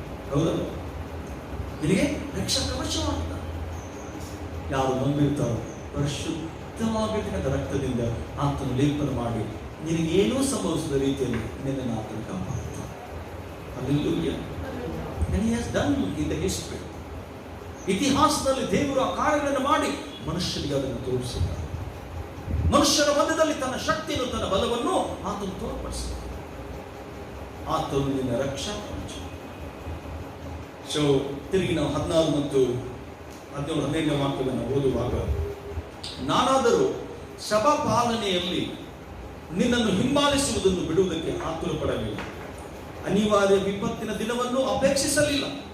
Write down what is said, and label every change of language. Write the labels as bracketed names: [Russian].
[Kannada] ಹೌದಲ್ಲ? ನಿನಗೆ ರಕ್ಷಾ ಕವಚವಾಗಿದ್ದಾನೆ. ಯಾರು ನಂಬಿರ್ತಾರೋ ಪರಿಶುದ್ಧವಾಗಿರ್ತಕ್ಕಂಥ ರಕ್ತದಿಂದ ಆತನು ಲೇಪನ ಮಾಡಿ ನಿನಗೇನೂ ಸಂಭವಿಸಿದ ರೀತಿಯಲ್ಲಿ ನಿನ್ನನ್ನು ಆತನು ಕಾಪಾಡುತ್ತಾನೆ. [English] Hallelujah. And he has done in the history. [Kannada] ಇತಿಹಾಸದಲ್ಲಿ ದೇವರು ಆ ಕಾರ್ಯಗಳನ್ನು ಮಾಡಿ ಮನುಷ್ಯರಿಗೆ ಅದನ್ನು ತೋರಿಸಿದ್ದಾರೆ. ಮನುಷ್ಯರ ಮಧ್ಯದಲ್ಲಿ ತನ್ನ ಶಕ್ತಿಯನ್ನು, ತನ್ನ ಬಲವನ್ನು ಆತನು ತೋರ್ಪಡಿಸಿದ್ದಾನೆ. ಆತನು ನಿನ್ನ ರಕ್ಷಾ ಕವಚ. ಸೊ ತಿರುಗಿ ನಾವು 14 ಮತ್ತು 17ನೇ ವಾಕ್ಯವನ್ನು ಓದುವಾಗ, ನಾನಾದರೂ ಸಭಾ ಪಾಲನೆಯಲ್ಲಿ ನಿನ್ನನ್ನು ಹಿಂಬಾಲಿಸುವುದನ್ನು ಬಿಡುವುದಕ್ಕೆ ಆತುರ ಪಡಲಿಲ್ಲ, ಅನಿವಾರ್ಯ ವಿಪತ್ತಿನ ದಿನವನ್ನು ಅಪೇಕ್ಷಿಸಲಿಲ್ಲ.